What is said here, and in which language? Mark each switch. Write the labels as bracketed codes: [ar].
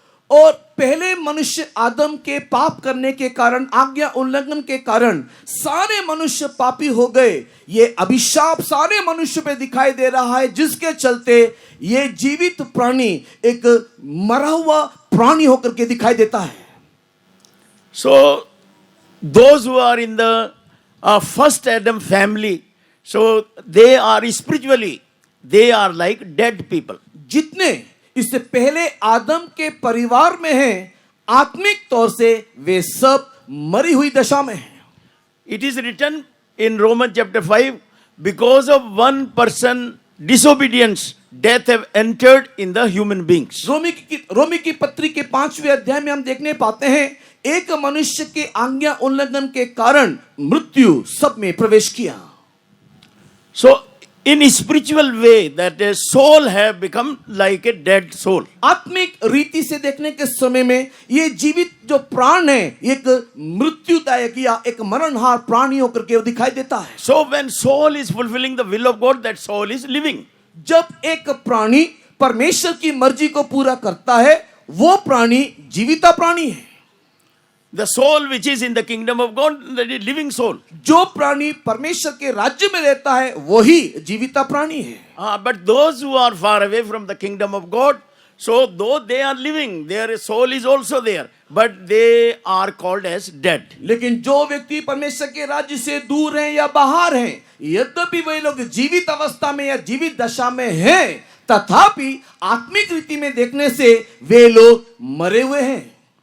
[hi] और पहले मनुष्य आदम के पाप करने के कारण, आज्ञा उल्लंघन के कारण सारे मनुष्य पापी हो गए। ये अभिशाप सारे मनुष्य पे दिखाई दे रहा है, जिसके चलते ये जीवित प्राणी एक मरा हुआ प्राणी होकर के दिखाई देता है। [en] So those who are in the first Adam family, so they are spiritually, they are like dead people. [hi] जितने इससे पहले आदम के परिवार में हैं, आत्मिक तौर से वे सब मरी हुई दशा में हैं। [en] It is written in Romans chapter 5, because of one person disobedience, death have entered in the human beings. [hi] रोमी की पत्री के 5वें अध्याय में हम देखने पाते हैं, एक मनुष्य के आज्ञा उल्लंघन के कारण मृत्यु सब में प्रवेश किया। [en] So in a spiritual way, that a soul have become like a dead soul. [hi] आत्मिक रीति से देखने के समय में ये जीवित जो प्राण है, एक मृत्युदायक या एक मरणहार प्राणी होकर के दिखाई देता है। [en] So when soul is fulfilling the will of God, that soul is living. [hi] जब एक प्राणी परमेश्वर की मर्जी को पूरा करता है, वो प्राणी जीविता प्राणी है। [en] The soul which is in the kingdom of God, that is living soul. [hi] जो प्राणी परमेश्वर के राज्य में रहता है, वही जीविता प्राणी है। [en] But those who are far away from the kingdom of God, so though they are living, their soul is also there, but they are called as dead. [hi] लेकिन जो व्यक्ति परमेश्वर के राज्य से दूर हैं या बाहर हैं, यद्यपि वे लोग जीवित अवस्था में या जीवित दशा में हैं, तथापि आत्मिक रीति में देखने से वे लोग मरे हुए हैं।